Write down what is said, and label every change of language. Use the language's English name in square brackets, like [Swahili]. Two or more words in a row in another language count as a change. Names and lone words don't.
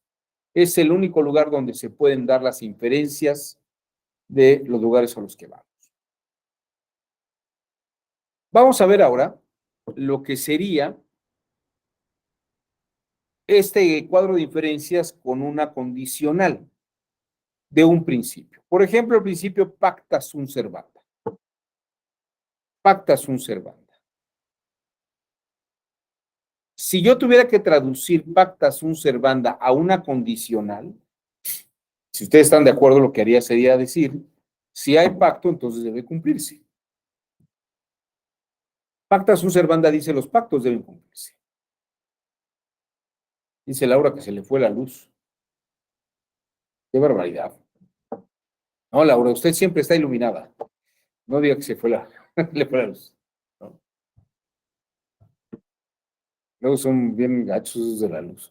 [Spanish] Es el único lugar donde se pueden dar las inferencias de los lugares a los que vamos. Vamos a ver ahora lo que sería este cuadro de inferencias con una condicional de un principio. Por ejemplo, el principio [Latin] pacta sunt servanda. Pacta sunt servanda. [Spanish] Si yo tuviera que traducir [Latin] pacta sunt servanda [Spanish] a una condicional, si ustedes están de acuerdo, lo que haría sería decir, si hay pacto, entonces debe cumplirse. [Latin] Pacta sunt servanda [Spanish] dice, los pactos deben cumplirse. Dice Laura que se le fue la luz. Qué barbaridad. No, Laura, usted siempre está iluminada. No diga que se fue le fue la luz. ¿No? Luego son bien gachos de la luz.